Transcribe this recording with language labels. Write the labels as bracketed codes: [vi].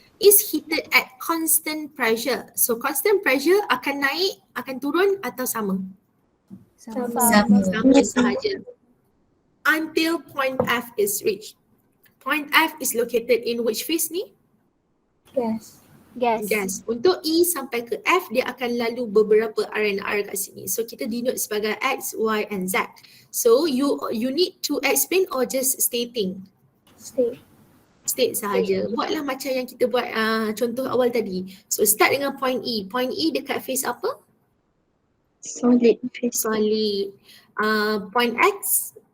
[en] Is heated at constant pressure. So constant pressure [ms] akan naik, akan turun atau sama? Sama. Sama sahaja. [en] Until point F is reached. Point F is located in which phase [ms] ni? [en] Gas. [ms] Untuk E sampai ke F, dia akan lalu beberapa R&R kat sini. So kita denote sebagai X, Y and Z. [en] So you need to explain or just stating? [ms] State sahaja. Buatlah macam yang kita buat contoh awal tadi. [en] So start [ms] dengan point E. Point E dekat phase apa? [en] Solid phase. Solid. Point X.